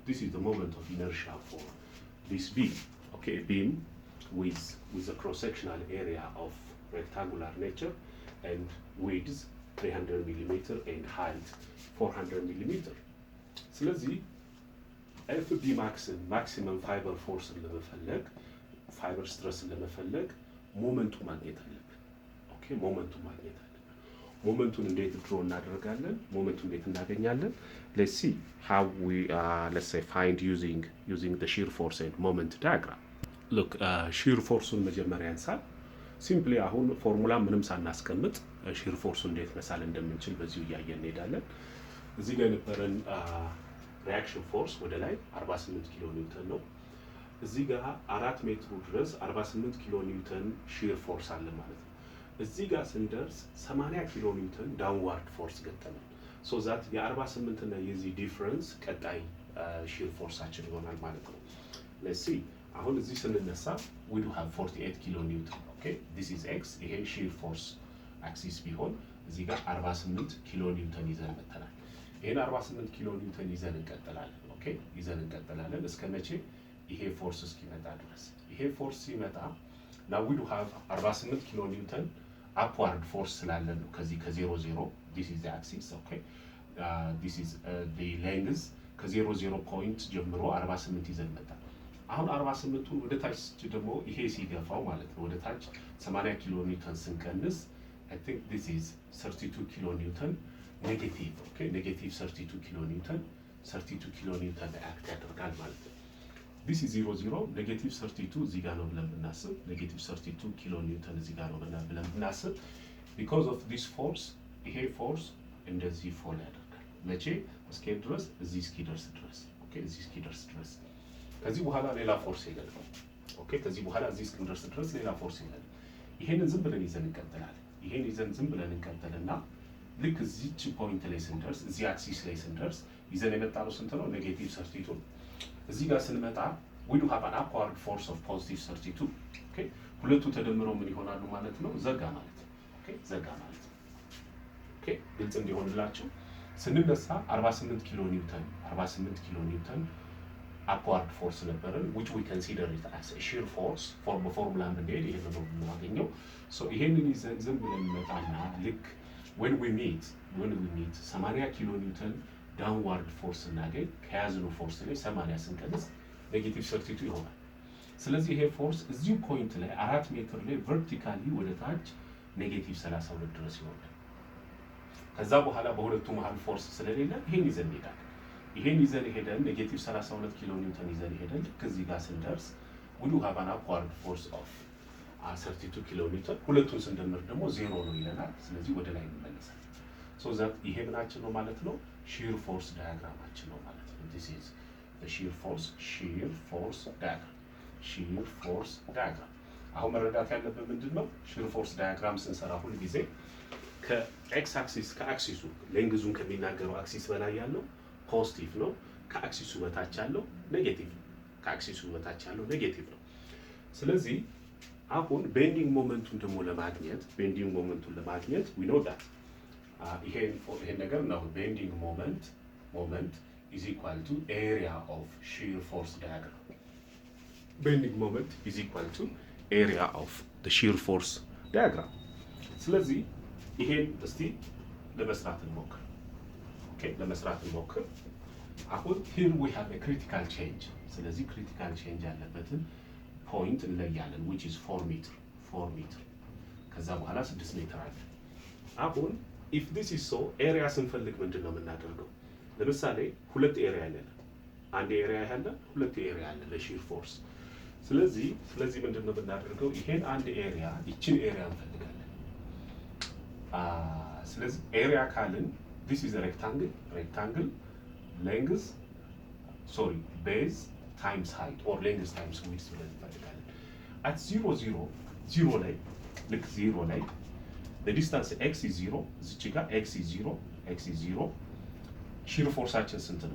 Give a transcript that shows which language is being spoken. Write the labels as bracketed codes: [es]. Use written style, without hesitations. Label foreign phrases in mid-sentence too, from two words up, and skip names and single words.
[en] This is the moment of inertia for this beam. Okay, a beam with a cross-sectional area of rectangular nature and width 300 millimeter and height 400 millimeter. [am] ስለዚህ FB [en] maximum fiber force [am] ለመፈለግ [en] fiber stress [am] ለመፈለግ ሞመንቱ ማግኘት አለብን። ኦኬ፣ ሞመንቱ ማግኘት አለብን። ሞመንቱን እንዴት ድሮ እናደርጋለን? ሞመንቱን እንዴት እናገኛለን? [en] let's see how we let's say find using the shear force and moment diagram. [am] look, [en] shear force [am] ን መጀመሪያ ያንሳል። ሲምፕሊ አሁን ፎርሙላ ምንም ሳናስቀምጥ [en] shear force [am] ን እንዴት መሳል እንደምንችል በዚሁ እያየን እንሄዳለን። እዚህ ጋር የነበረን [en] reaction force [am] ወደ ላይ 48 [en] kilo newton [am] ነው። እዚህ ጋር 4 ሜትሩ ድረስ 48 [en] kilo newton shear force [am] አለ ማለት ነው። እዚህ ጋር ስንደርስ 80 [en] kilo newton downward force [am] ገጠመን። [en] so that [am] የ48 እና የዚህ ዲፈረንስ ቀጣይ ሺር ፎርሳችን ይሆናል ማለት ነው። [en] let's see [am] አሁን እዚህ ስንነሳ [en] we do have 48 kilo newton። [am] ኦኬ፣ [en] this is x። [am] ይሄ [en] shear force axis [am] ቢሆን እዚህ ጋር 48 [en] kilo newton [am] ይዘን መተናል። ይሄን 48 [en] kilo newton [am] ይዘን እንቀጥላለን። ኦኬ፣ ይዘን እንቀጥላለን እስከ መቼ? ይሄ ፎርስ እስኪመጣ ድረስ። ይሄ ፎርስ ሲመጣ [en] now we do have 48 kilo newton upward force [am] ስላለን ነው ከዚህ ከ00 [en] this is the axis. okay, this is the length [am] ከ00 ፖይንት ጀምሮ 48 ይዘን መጣ። አሁን 48ቱን ወደ ታች ደግሞ ይሄ ሲገፋው ማለት ነው ወደ ታች 80 ኪሎ ኒውተን ስንቀንስ [en] I think this is 32 kilo newton negative። [am] ኦኬ፣ ኔጌቲቭ 32 [en] kilo newton [am] አክት ያደርጋል ማለት ነው። [en] this is 00 negative 32 [am] እዚህ ጋር ነው ብለን ብናስብ [en] negative 32 kilo newton [am] እዚህ ጋር ነው ብለን ብናስብ [en] because of this force [am] ይሄ ፎርስ እንደዚህ ፎል ያደርጋል። መቼ? እስኪሄድ ድረስ እዚህ እስኪደርስ ድረስ። ኦኬ፣ እዚህ እስኪደርስ ድረስ። ከዚህ በኋላ ሌላ ፎርስ የለም። ኦኬ፣ ከዚህ በኋላ እዚህ እስኪደርስ ድረስ ሌላ ፎርስ የለም። ይሄንን ዝም ብለን ይዘን እንቀጥላለን። ይሄን ይዘን ዝም ብለን እንቀጥልና ልክ እዚች ፖይንት ላይ ስንደርስ እዚህ አክሲስ ላይ ስንደርስ ይዘን የመጣነው ስንት ነው? [en] ኔጌቲቭ 32። [am] እዚህ ጋር ስንመጣ [en] we do have an upward force of positive 32. [am] ኦኬ፣ ሁለቱ ተደምረው ምን ይሆናሉ ማለት ነው? ዘጋ ማለት ነው። ኦኬ፣ ዘጋ ማለት ነው። ኦኬ፣ ግልጽ እንዲሆንላችሁ ስንነሳ 48 [en] kilo newton upward force [am] ነበረን [en] which we consider it as a shear force [am] በፎርሙላ እንድንሄድ ይሄንን ነው የምናገኘው። ሶ ይሄንን ይዘን ዝም ብለን እንመጣና ልክ [en] when we meet 80 kilo newton downward force [am] እናገኝ ከያዝነው ፎርስ ላይ 80 ስንቀንስ ኔጌቲቭ 32 ይሆናል። ስለዚህ ይሄ ፎርስ እዚሁ ፖይንት ላይ 4 ሜትር ላይ ቨርቲካሊ ወደ ታች ኔጌቲቭ 32 ድረስ ይወርዳል። ከዛ በኋላ በሁለቱ መሃል ፎርስ ስለሌለ ይሄን ይዘን ሄዳለን። ይሄን ይዘን ሄደን ኔጌቲቭ 32 ኪሎ ኒውተን ይዘን ሄደን ልክ እዚህ ጋር ስንደርስ [en] we do have an upward force of 32 kilo newton። [am] ሁለቱን ስንደምር ደግሞ ዜሮ ነው ይለናል። ስለዚህ ወደ ላይ እንመለሳለን። [en] so that [am] ይሄ ምናችን ነው ማለት ነው? [en] shear force [am] ዳያግራማችን ነው ማለት ነው። [en] this is the shear force diagram shear force diagram። [am] አሁን መረዳት ያለብን ምንድን ነው? [en] shear force diagram [am] ስንሰራ ሁል ጊዜ ከኤክስ አክሲስ ከአክሲሱ ሌንግዙን ከሚናገረው አክሲስ በላይ ያለው ፖዚቲቭ ነው። ከአክሲሱ በታች ያለው ኔጌቲቭ ነው። ከአክሲሱ በታች ያለው ኔጌቲቭ ነው። ስለዚህ አሁን ቤንዲንግ ሞመንቱን ደግሞ ለማግኘት [en] we know that [am] ይሄን ነገር ነው [en] bending moment is equal to area of shear force diagram። bending moment is equal to area of the shear force diagram። [am] ስለዚህ ይሄን እስቲ ለመስራት እንሞክር። ኦኬ ለመስራት እንሞክር። አሁን [en] here we have a critical change። [am] ስለዚህ [en] critical change [am] ያለበትን ፖይንት እንለያለን [en] which is [am] 4 ሜትር ከዛ በኋላ 6 ሜትር አለ። አሁን [en] if this is so [am] ኤሪያ ስንፈልግ ምንድን ነው የምናደርገው? ለምሳሌ ሁለት ኤሪያ አለ፣ አንድ ኤሪያ ያለ ሁለት ኤሪያ አለ ለሺር ፎርስ። ስለዚህ ምንድን ነው የምናደርገው? ይሄን አንድ ኤሪያ ይችን ኤሪያ እንፈልጋለን። ስለዚህ ኤሪያ ካልን [en] this is a rectangle length base times height or length times width [am] ብለን እንፈልጋለን። [en] at 0 [am] ላይ ልክ 0 ላይ [en] the distance x is 0 [am] እዚች ጋር [en] x is 0 [am] ሺር ፎርሳችን ስንት ነው?